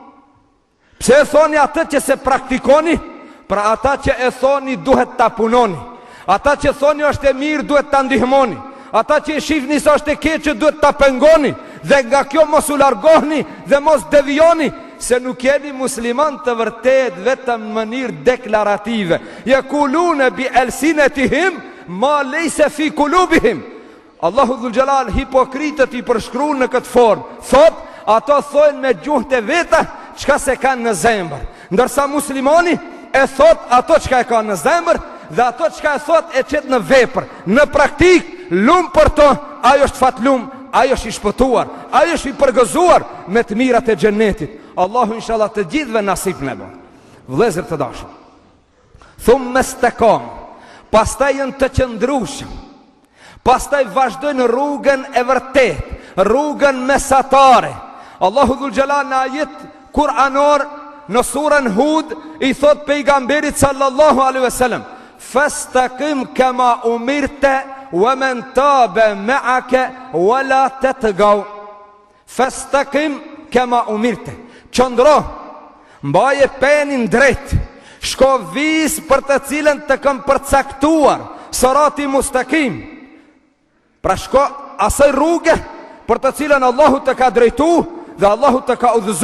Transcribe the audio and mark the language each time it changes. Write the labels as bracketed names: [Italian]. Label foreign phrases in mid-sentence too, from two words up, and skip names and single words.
[Albanian] Pse thoni ata që se praktikoni? Pra ata që e thoni duhet ta punoni. Ata që thoni është e mirë duhet ta ndihmoni. Ata që e shihni se është e keqë duhet ta pengoni. Dhe nga kjo mos u largohni dhe mos devijoni, se nuk jeni musliman të vërtet vetëm në mënyrë deklarative. [Arabic] يقولون بألسنتهم ما ليس في قلوبهم. [Albanian] Allahu [Arabic] ذو الجلال [Albanian] hipokritët i përshkruan në këtë formë. Thot, ato thojnë me gjuhë të veta çka se kanë në zemër. Ndërsa muslimani e thot ato çka e ka në zemër dhe ato çka e thot e çet në vepër. Në praktik, lum për to, ajo është fatlum, ajo është i shpëtuar, ajo është i përgëzuar me të mirat e xhenetit. Allahu inshallah të gjithëve nasip në bë. Vëllezër të dashur. Thumë mestakam, pastaj janë të qëndrueshëm. Pastaj vazhdojnë rrugën e vërtet, rrugën mesatare. Allahu [Arabic] ذو الجلال [Albanian] në ajet kuranor në surën Hud i thot pejgamberit [Arabic] صلى الله عليه وسلم, فاستقم كما أمرت ومن تاب معك ولا تطغوا. فاستقم كما أمرت. [Albanian] Qëndro, mbaje penin drejt, shko vis për të cilën të kam përcaktuar, [Arabic] صراط مستقيم. [Albanian] Pra shko asaj rrugë për të cilën Allahu të ka drejtu dhe Allahu të ka udhëzu.